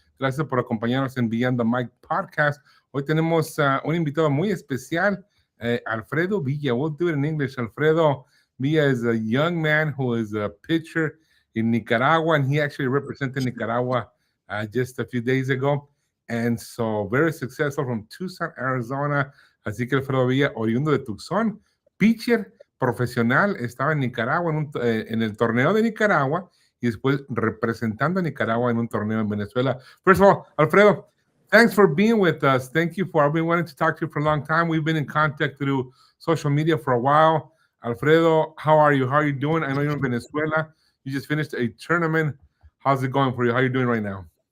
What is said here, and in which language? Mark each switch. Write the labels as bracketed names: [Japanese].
[Spanish] Gracias por acompañarnos en Beyond the Mic podcast. Hoy tenemos un invitado muy especial, Alfredo Villa. [English] We'll do it in English. Alfredo Villa is a young man who is a pitcher in Nicaragua, and he actually represented Nicaragua just a few days ago. And so, very successful from Tucson, Arizona. [Spanish] Así que Alfredo Villa, oriundo de Tucson, pitcher profesional, estaba en Nicaragua, en el torneo de Nicaragua, y después representando a Nicaragua en un torneo en Venezuela. [English] First of all, Alfredo, thanks for being with us. Thank you for, I've been wanting to talk to you for a long time. We've been in contact through social media for a while. Alfredo, how are you? How are you doing? I know you're in Venezuela. You just finished a tournament. How's it going for you? How are you doing right now?